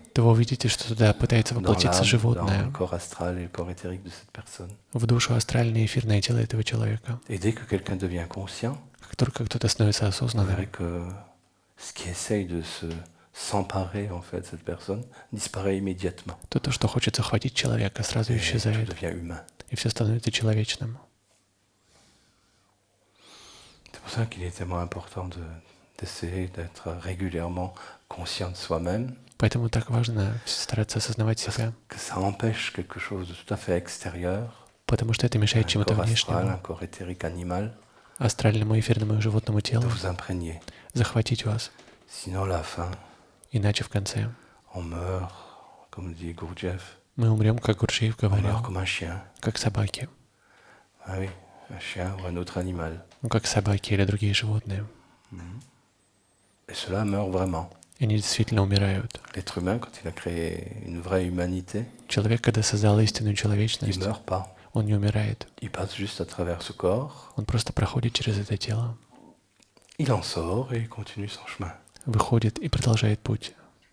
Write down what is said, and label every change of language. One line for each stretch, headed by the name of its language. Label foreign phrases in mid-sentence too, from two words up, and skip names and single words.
Russian: то вы увидите, что туда пытается
French: dans
Russian: воплотиться
French: l'âme, dans le
Russian: животное,
French: corps astral et le corps éthérique de cette personne.
Russian: в душу астральное и эфирное тело этого человека.
French: Et dès que quelqu'un devient conscient,
Russian: Как только кто-то становится
French: vous
Russian: осознанным,
French: verrez que ce qui essaye de s'emparer en fait de cette personne disparaît immédiatement.
Russian: то, что хочет захватить человека, сразу
French: Et tout
Russian: исчезает,
French: devient humain.
Russian: и все становится человечным.
French: C'est pour ça qu'il est tellement important d'essayer d'être régulièrement conscient de soi-même,
Russian: Поэтому так важно стараться осознавать
French: parce
Russian: себя,
French: que ça empêche quelque chose de tout à fait extérieur,
Russian: потому что это mешает
French: un
Russian: чему-то
French: corps astral, un
Russian: внешнему,
French: corps éthérique animal,
Russian: астральному, эфирному и животному
French: de
Russian: телу,
French: vous imprégner.
Russian: захватить вас.
French: Sinon, à la fin,
Russian: Иначе в конце
French: on meurt, comme dit Gurdjieff,
Russian: мы умрем, как Гурджиев
French: on meurt
Russian: говорил,
French: comme un chien.
Russian: как собаки.
French: Ah oui, un chien ou un autre animal.
Russian: Ну, как собаки или другие животные.
French: Et cela meurt vraiment.
Russian: И они действительно умирают.
French: L'être humain, quand il a créé une vraie humanité,
Russian: Человек, когда создал истинную
French: il
Russian: человечность,
French: ne meurt pas.
Russian: он не умирает.
French: Il passe juste à travers ce corps,
Russian: Он просто проходит через это тело,
French: il en sort et il continue son chemin.
Russian: выходит и продолжает путь.